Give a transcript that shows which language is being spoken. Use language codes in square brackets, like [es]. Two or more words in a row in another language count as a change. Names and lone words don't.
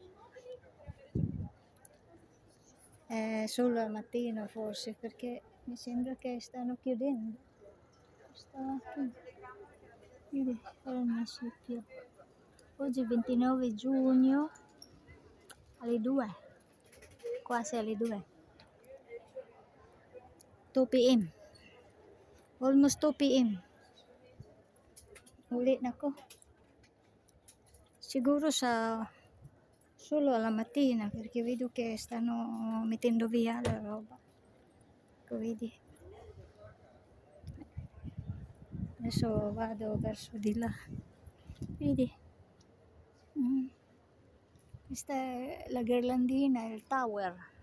[it] Solo al mattino forse, perché mi sembra che stanno chiudendo questa macchina. Vedi, è il municipio. Oggi 29 giugno alle 2, quasi alle 2. [en] 2 p.m. Almost 2 p.m. [tl] Uli na ko. [it] Siguro solo alla mattina, perché vedo che stanno mettendo via la roba. Ecco, vedi. Adesso vado verso di là. Vedi? Questa è la ghirlandina, il tower.